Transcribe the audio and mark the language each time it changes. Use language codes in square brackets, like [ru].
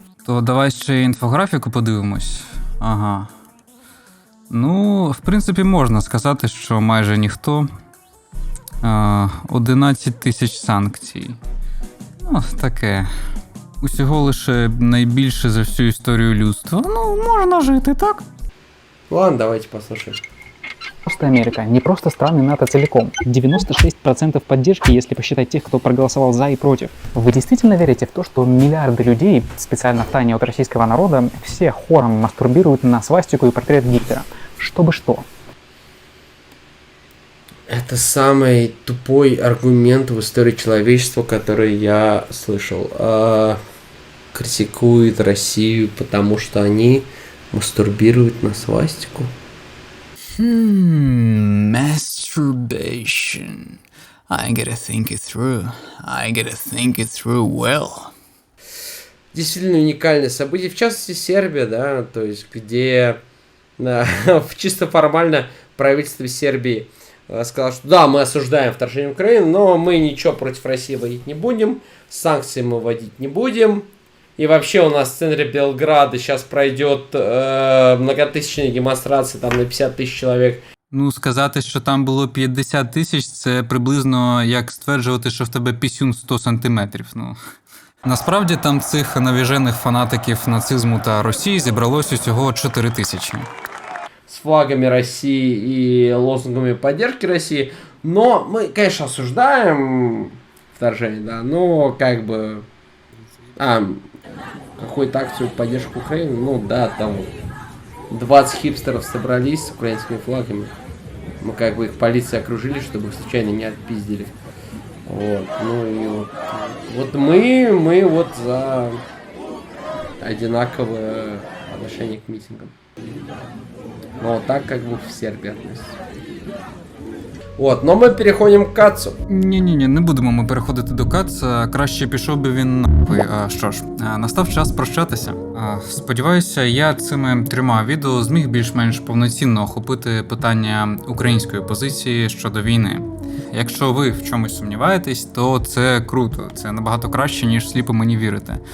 [uk] То давай ще інфографіку подивимось. Ага. Ну, в принципі, можна сказати, що майже ніхто. 11 тисяч санкцій. Ну, таке. Усього лише найбільше за всю історію людства. Ну, можна жити, так? [ru] Ладно, давайте послушаем. Просто Америка, не просто страны НАТО целиком. 96% поддержки, если посчитать тех, кто проголосовал за и против. Вы действительно верите в то, что миллиарды людей, специально втайне от российского народа, все хором мастурбируют на свастику и портрет Гитлера? Чтобы что? Это самый тупой аргумент в истории человечества, который я слышал. Критикуют Россию, потому что они мастурбируют на свастику. [en] Masturbation. I gotta think it through well. [ru] Действительно уникальное событие, в частности Сербия, да, то есть где чисто формально правительство Сербии сказало, что да, мы осуждаем вторжение в Украину, но мы ничего против России вводить не будем, санкции мы вводить не будем. И вообще у нас в центре Белграда сейчас пройдет многотысячная демонстрация, там на 50 тысяч человек. [uk] Ну, сказати, що там було 50 тисяч, це приблизно як стверджувати, що в тебе пісюн 100 сантиметрів. Ну. Насправді там цих навіжених фанатиків нацизму та Росії зібралось усього 4 тисячі. [ru] С флагами России и лозунгами поддержки России. Но мы, конечно, осуждаем вторжение, да, но как бы... какую-то акцию в поддержку Украины, ну да, там 20 хипстеров собрались с украинскими флагами. Мы как бы их полиция окружили, чтобы их случайно не отпиздили. Вот, ну и вот мы вот за одинаковое отношение к митингам. Но вот так как бы в Сербии относятся. [uk] От, но ми переходимо к Кацу. Ні, не будемо ми переходити до Каца, краще пішов би він нахуй. Що ж, настав час прощатися. Сподіваюся, я цими 3 відео зміг більш-менш повноцінно охопити питання української позиції щодо війни. Якщо ви в чомусь сумніваєтесь, то це круто, це набагато краще, ніж сліпо мені вірити.